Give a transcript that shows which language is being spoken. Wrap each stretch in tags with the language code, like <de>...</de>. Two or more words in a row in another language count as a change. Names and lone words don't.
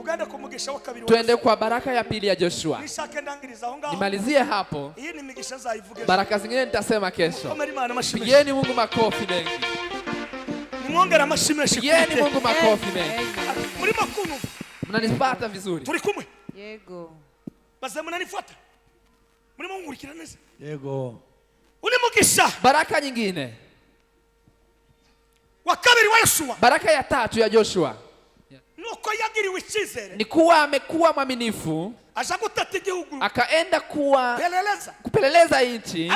<sw>Twende kwa baraka ya pili ya Joshua. Nimalizie hapo. Baraka zingine nitasema kesho. Pigieni Mungu makofi mengi. Pigieni Mungu makofi mengi. Mnanipata vizuri? Yego. Basi mnanifuata? Mnamungurikira neza? Yego. Baraka nyingine.</sw> <rw>Wa kabiri wa Yoshua.</rw> <sw>Baraka ya tatu ya Joshua ni kuwa amekuwa mwaminifu, akaenda kupeleleza nchi.</sw>